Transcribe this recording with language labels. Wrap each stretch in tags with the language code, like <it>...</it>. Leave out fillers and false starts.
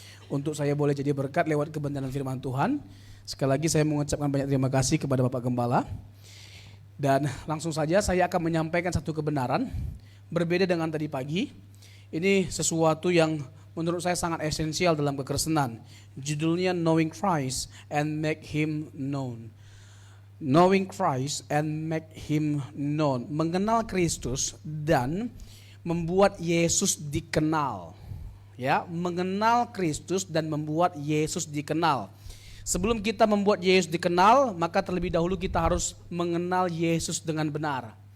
<id>Untuk saya boleh jadi berkat lewat kebenaran firman Tuhan. Sekali lagi saya mengucapkan banyak terima kasih kepada Bapak Gembala. Dan langsung saja saya akan menyampaikan satu kebenaran. Berbeda dengan tadi pagi. Ini sesuatu yang menurut saya sangat esensial dalam kekristenan. Judulnya</id> <en>Knowing Christ and Make Him Known. Knowing Christ and Make Him Known.</en> <id>Mengenal Kristus dan membuat Yesus dikenal. Ya, mengenal Kristus dan membuat Yesus dikenal. Sebelum kita membuat Yesus dikenal, maka terlebih dahulu kita harus mengenal Yesus dengan benar.</id>